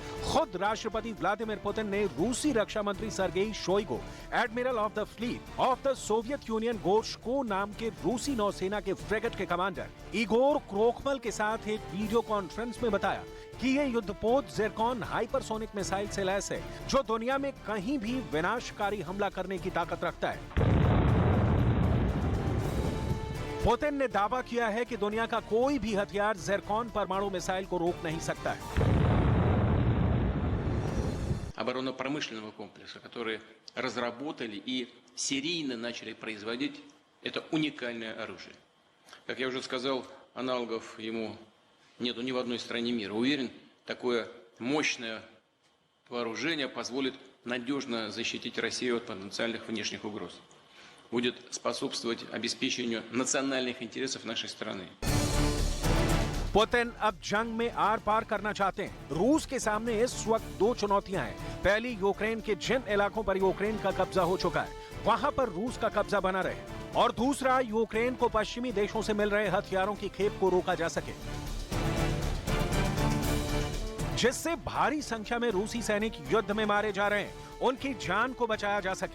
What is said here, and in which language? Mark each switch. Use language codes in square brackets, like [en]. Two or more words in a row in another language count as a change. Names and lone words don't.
[hi] खुद राष्ट्रपति व्लादिमीर पुतिन ने रूसी रक्षा मंत्री सर्गेई शोइगु, एडमिरल ऑफ द फ्लीट ऑफ द सोवियत यूनियन गोर्शको नाम के रूसी नौसेना के फ्रिगेट के कमांडर इगोर क्रोखमल के साथ एक [en] video conference [hi] में बताया कि ये युद्धपोत ज़िरकॉन [en] hypersonic missile [hi] से लैस है, जो दुनिया में कहीं भी विनाशकारी हमला करने की ताकत रखता है। पुतिन ने दावा किया है कि दुनिया का कोई भी हथियार ज़िरकॉन परमाणु मिसाइल को रोक नहीं सकता है। [ru] Оборонно-промышленного комплекса, которые разработали и серийно начали производить это уникальное оружие. Как я уже сказал, аналогов ему нету ни в одной стране мира. Уверен, такое мощное вооружение позволит надежно защитить Россию от потенциальных внешних угроз. Будет способствовать обеспечению национальных интересов нашей страны. [hi] पुतिन अब जंग में आर पार करना चाहते हैं। रूस के सामने इस वक्त दो चुनौतियां हैं। पहली, यूक्रेन के जिन इलाकों पर यूक्रेन का कब्जा हो चुका है वहां पर रूस का कब्जा बना रहे, और दूसरा, यूक्रेन को पश्चिमी देशों से मिल रहे हथियारों की खेप को रोका जा सके, जिससे भारी संख्या में रूसी सैनिक युद्ध में मारे जा रहे हैं, उनकी जान को बचाया जा सके।